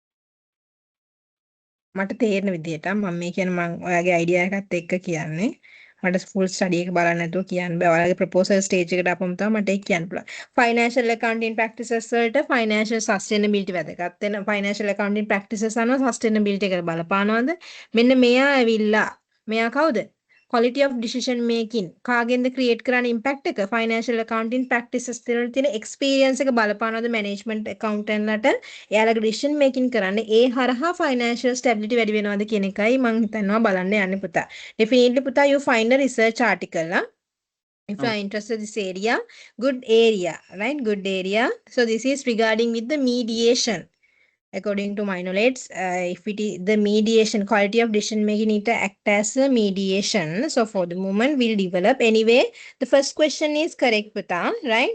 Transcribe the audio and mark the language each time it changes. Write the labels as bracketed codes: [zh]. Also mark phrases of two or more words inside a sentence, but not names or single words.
[si] මට තේරෙන විදිහට මම මේ කියන්නේ මම ඔයාගේ අයිඩියා එකත් එක්ක කියන්නේ මට ෆුල් ස්ටඩි එක බලන්න නැතුව කියන්න බෑ. ඔයාලගේ ප්‍රොපෝසල් ස්ටේජ් එකට ආපම තමයි මට ඒක කියන්න පුළුවන්. [en] financial accounting practices [si] වලට [en] financial sustainability [si] වැදගත් වෙන [en] financial accounting practices [si] අනුව සස්ටේනබිලිටි එකට බලපානවද? මෙන්න මෙයා ඇවිල්ලා මෙයා කවුද? [en] quality of decision making [si] කාගෙන්ද ක්‍රියේට් කරන්න ඉම්පැක්ට් එක [en] financial accounting practices [si] වල තියෙන එක්ස්පීරියන්ස් එක බලපානවද [en] management accountant [si] ලට එයාලගේ [en] decision making [si] කරන්න ඒ හරහා [en] financial stability [si] වැඩි වෙනවද කියන එකයි මම හිතනවා බලන්න යන්නේ පුතා. [en] Definitely පුතා you find a research article if you are interested in this area, good area, right? Good area. So this is regarding with the mediation. According to my knowledge, if it is the mediation, quality of decision making, it act as a mediation. So for the moment, we'll develop. Anyway, the first question is correct, Pata, right?